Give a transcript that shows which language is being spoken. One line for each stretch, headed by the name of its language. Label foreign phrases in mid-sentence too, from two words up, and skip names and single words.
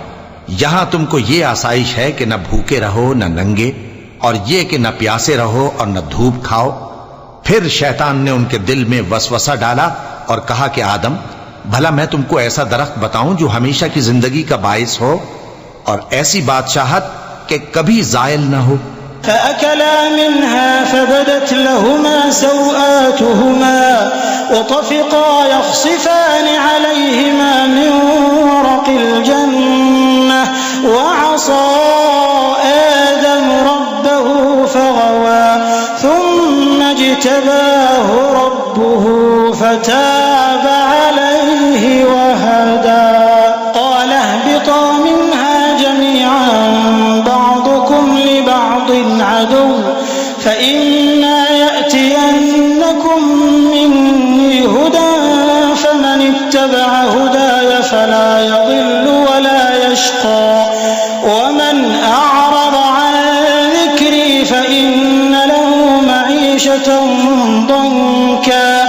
Urdu: یہاں تم کو یہ آسائش ہے کہ نہ بھوکے رہو نہ ننگے، اور یہ کہ نہ پیاسے رہو اور نہ دھوپ کھاؤ. پھر شیطان نے ان کے دل میں وسوسہ ڈالا اور کہا کہ آدم، بھلا میں تم کو ایسا درخت بتاؤں جو ہمیشہ کی زندگی کا باعث ہو اور ایسی بادشاہت کہ کبھی زائل نہ ہو.
Arabic: فأكلا منها فبدت لهما سوآتهما وطفقا يخصفان عليهما من ورق الجنة وعصى آدم ربه فغوى ثم اجتباه ربه فتاب عليه وهدى. قال اهبطا منها جميعا بعضكم لبعض عدو فإما يأتينكم مني هدى فمن اتبع هداي فلا يضل ولا يشقى ومن أعرض عن ذكري فإن له معيشة ضنكا